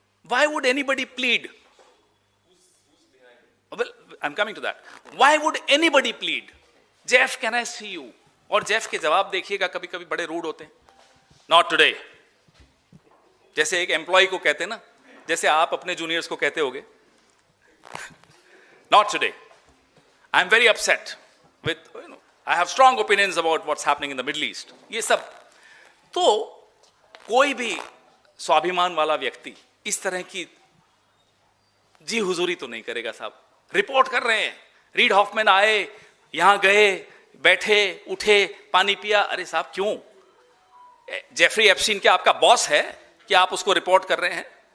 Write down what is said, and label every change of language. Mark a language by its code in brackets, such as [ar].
[en] Why would anybody plead? Well, I'm coming to that. Why would anybody plead? Jeff, can I see you? [hi] और Jeff के जवाब देखिएगा कभी कभी बड़े रूड होते हैं। [en] Not today. [hi] जैसे एक एम्प्लॉय को कहते हैं ना, जैसे आप अपने जूनियर्स को कहते होगे, [en] Not today. I'm very upset with, I have strong opinions about what's happening in the Middle East. [hi] ये सब तो कोई भी स्वाभिमान वाला व्यक्ति इस तरह की जी हुजूरी तो नहीं करेगा साहब। रिपोर्ट कर रहे हैं, रीड हॉफमैन आए, यहां गए, बैठे, उठे, पानी पिया। अरे साहब क्यों? जेफरी एप्स्टीन क्या आपका बॉस है कि आप उसको रिपोर्ट कर रहे हैं?